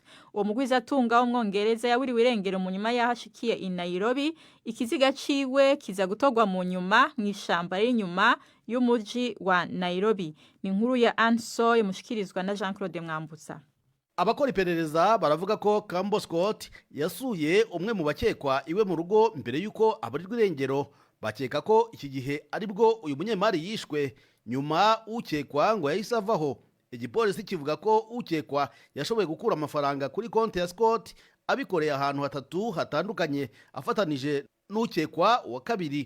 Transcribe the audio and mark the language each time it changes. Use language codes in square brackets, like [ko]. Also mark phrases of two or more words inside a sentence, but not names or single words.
[rn] Uwo mugwiza atunga w'umwongereza yaburiwe irengero mu nyuma yahashikiye i Nairobi. Ikiziga ciwe kiza gutogwa mu nyuma mw'ishamba y'inyuma y'umuji wa Nairobi. Ni inkuru ya Anso mushikirizwa na Jean-Claude Mwambutsa. [rw] Abakora iperereza baravuga ko Campbell Scott yasuye umwe mu bakekwa iwe mu rugo mbere yuko aburirwa irengero. Bakeka ko iki gihe aribwo uyu munyemari yishwe, nyuma ukekwa ngo yahise avaho. Igipolisi kivuga ko ukekwa yashoboye gukura amafaranga kuri konti ya Scott abikoreye ahantu hatatu hatandukanye afatanije n'ukekwa wa kabiri.